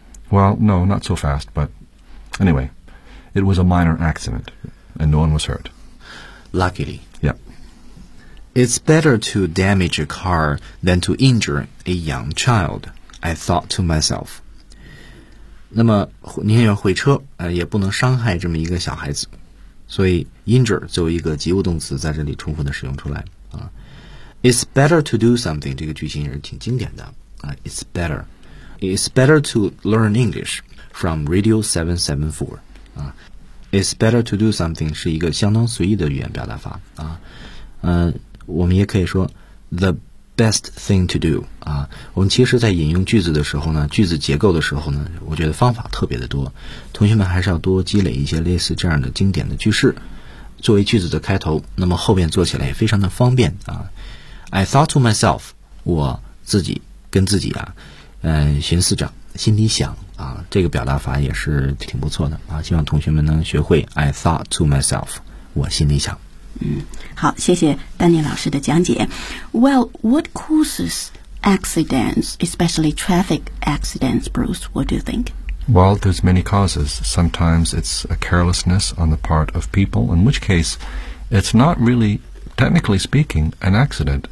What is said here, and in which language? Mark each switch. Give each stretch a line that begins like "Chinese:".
English: Well, no, not so fast, but anyway, it was a minor accident, and no one was hurt. Luckily. Yeah. It's better to damage a car than to injure a young child, I thought to myself.
Chinese: 那么宁愿毁车、也不能伤害这么一个小孩子。所以 injure 作为一个及物动词在这里充分的使用出来、
English: It's better to do something
Chinese: 这个句型也是挺经典的、
English: It's better. It's better to learn English from Radio 774、 It's better to do something
Chinese: 是一个相当随意的语言表达法、我们也可以说
English: The best thing to do、
Chinese: 我们其实在引用句子的时候呢，句子结构的时候呢，我觉得方法特别的多，同学们还是要多积累一些类似这样的经典的句式作为句子的开头，那么后面做起来也非常的方便、
English: I thought to myself
Chinese: 我自己跟自己啊，寻思着心里想啊，这个表达法也是挺不错的啊，希望同学们能学会 I thought to myself 我心里想。好，谢谢丹尼老师的讲解。
English: Well, what causes accidents, especially traffic accidents, Bruce? What do you think? Well, there's many causes. Sometimes it's a carelessness on the part of people, in which case it's not really, technically speaking, an accident.